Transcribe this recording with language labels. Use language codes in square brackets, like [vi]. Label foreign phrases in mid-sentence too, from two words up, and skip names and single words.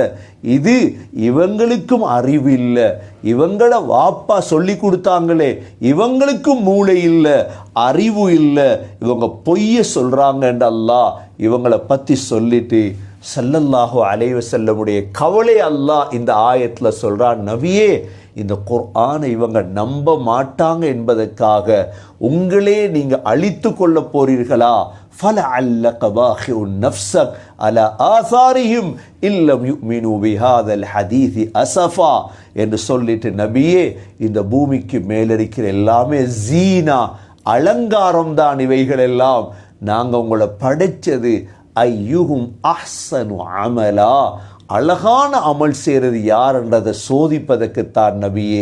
[ta] இது இவங்களுக்கும் அறிவு இல்லை, இவங்கள வாப்பா சொல்லி கொடுத்தாங்களே இவங்களுக்கும் மூளை இல்லை, அறிவு இல்லை, இவங்க பொய்ய சொல்கிறாங்கன்ற அல்லாஹ் இவங்களை பற்றி சொல்லிட்டு [ar] صلى الله عليه وسلم [ta] கவலை அல்லாஹ் இந்த ஆயத்தில் சொல்கிறான். நபியே, இந்த குர்ஆனை இவங்க நம்ப மாட்டாங்க என்பதற்காக உங்களே நீங்கள் அழித்து கொள்ள போறீர்களா? [ar] فَلَعَلَّكَ بَاخِعٌ نَفْسَكَ عَلَى آثَارِهِمْ إِن لَّمْ يُؤْمِنُوا بِهَذَا الْحَدِيثِ أَسَفًا [ta] என்று சொல்லிட்டு, நபியே, இந்த பூமிக்கு மேலிருக்கிற எல்லாமே ஜீனா, அலங்காரம் தான் இவைகள் எல்லாம். நாங்கள் உங்களை படைச்சது [ar] أيهم أحسن عملا, [ta] அழகான அமல் செய்கிறது யார்ன்றதை சோதிப்பதற்குத்தான் நபியே.